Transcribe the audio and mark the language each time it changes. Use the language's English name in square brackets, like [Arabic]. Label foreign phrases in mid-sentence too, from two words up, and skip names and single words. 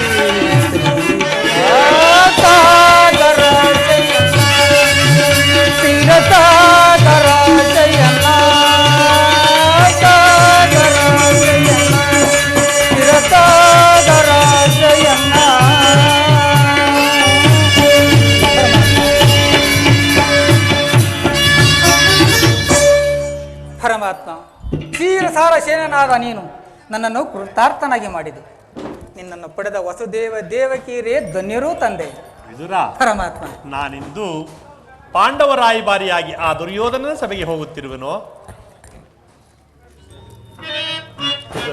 [Kannada] ಸಾಗರ ಜಯನ ಕ್ಷೀರಸಾಗರ ಜಯನ ಸಾಗರ ಜಯನ ಕ್ಷೀರಸಾಗರ ಜಯನ ಪರಮಾತ್ಮ ಕ್ಷೀರಸಾರ ಸೇನನಾದ ನೀನು ನನ್ನನ್ನು ಕೃತಾರ್ಥನಾಗಿ ಮಾಡಿದೆ. ನಿನ್ನನ್ನು ಪಡೆದ ವಸುದೇವ ದೇವಕಿಯರೇ ಧನ್ಯರೂ ತಂದೆ. ವಿದುರ, ಪರಮಾತ್ಮ ನಾನಿಂದು ಪಾಂಡವ ರಾಯಭಾರಿಯಾಗಿ ಆ ದುರ್ಯೋಧನನ ಸಭೆಗೆ ಹೋಗುತ್ತಿರುವೆನೋ? ವಿದುರ,